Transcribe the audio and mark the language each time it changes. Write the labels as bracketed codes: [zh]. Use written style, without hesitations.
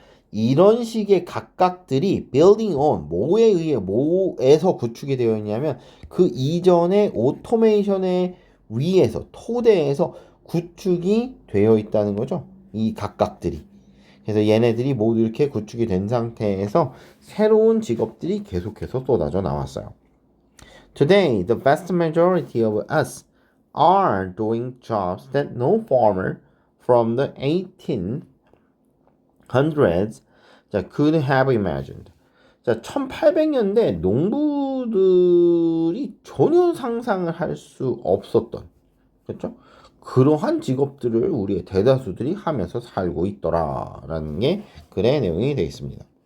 [ko] 이런 식의 각각들이 building on 뭐에 의해 뭐에서 구축이 되어 있냐면 그 이전의 오토메이션의 위에서 토대에서 구축이 되어 있다는 거죠. 이 각각들이. 그래서 얘네들이 모두 이렇게 구축이 된 상태에서 새로운 직업들이 계속해서 쏟아져 나왔어요. [en] Today, the vast majority of us are doing jobs that no farmer from the 1800s could have imagined. [ko] 자, 1800년대 농부들이 전혀 상상을 할 수 없었던, 그렇죠? 그러한 직업들을 우리의 대다수들이 하면서 살고 있더라라는 게 글의 내용이 되어 있습니다.